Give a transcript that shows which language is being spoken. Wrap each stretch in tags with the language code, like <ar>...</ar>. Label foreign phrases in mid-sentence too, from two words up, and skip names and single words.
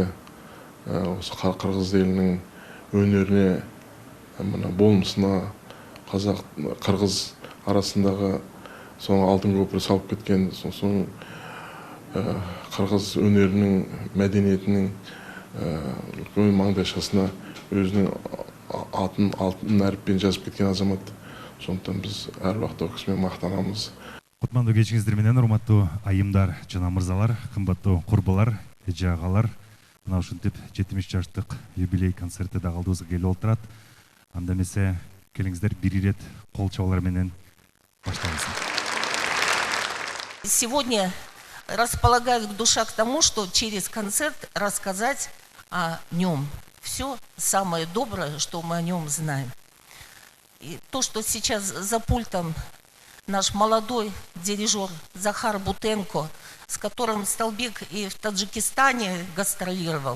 <kk>Осы қырғыз елінің өнеріне, болмысына, қазақ қырғыз арасындағы соң алтын көпір салып кеткен, соң қырғыз өнерінің, мәдениетінің үлкен маңдайшасына өзінің атын алтын әріппен жазып кеткен азамат. Сондықтан біз әр уақытта ол кісімен мақтанамыз.</kk> <ky>Кутмандуу кечиңиздер менен, урматтуу айымдар жана мырзалар, кымбаттуу курбулар, эже агалар, мына ушинтип 70 жаштык юбилей концерти да алдыбызга келип отурат. Анда эмесе келиңиздер бир ирет кол чабуулар менен башталсын.</ky> <ru>Сегодня располагает душа к тому, что через концерт рассказать о нем. Все самое доброе, что мы о нем знаем. И то, что сейчас за пультом наш молодой дирижер Захар Бутенко, с которым Сталбек и в Таджикистане гастролировал.</ru>